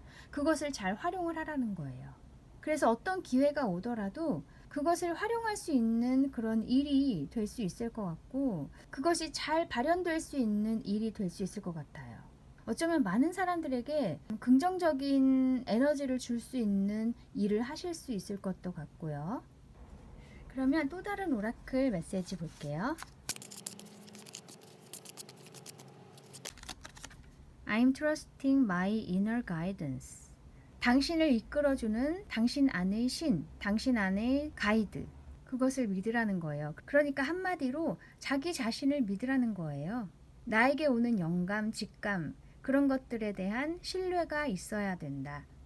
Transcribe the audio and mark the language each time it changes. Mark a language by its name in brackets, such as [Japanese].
[Korean] 그것을 잘 활용을 하라는 거예요. 그래서 어떤 기회가 오더라도 그것을 활용할 수 있는 그런 일이 될 수 있을 것 같고, 그것이 잘 발현될 수 있는 일이 될 수 있을 것 같아요. 어쩌면 많은 사람들에게 긍정적인 에너지를 줄 수 있는 일을 하실 수 있을 것도 같고요. 그러면 또 다른 오라클 메시지 볼게요. [English] I'm trusting my inner guidance. [Korean] 당신을 이끌어주는 당신 안의 신, 당신 안의 가이드, 그것을 믿으라는 거예요. 그러니까 한마디로 자기 자신을 믿으라는 거예요. 나에게 오는 영감, 직감, 그런 것들에 대한 신뢰가 있어야 된다.